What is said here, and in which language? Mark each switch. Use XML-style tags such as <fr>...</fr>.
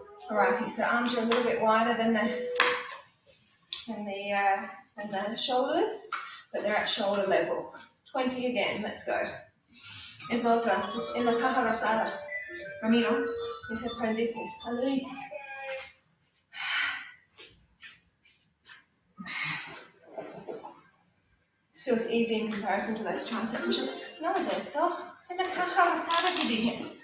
<en>Alrighty, so arms are a little bit wider than the shoulders, but they're at shoulder level. 20 again, let's go.</en> <es>Es la otra, es en la caja rosada. Ramiro, ese aprendiz.</es> <en>This feels easy in comparison to those tricep push-ups.</en> <es>No es esto, en la caja rosada te dije.</es>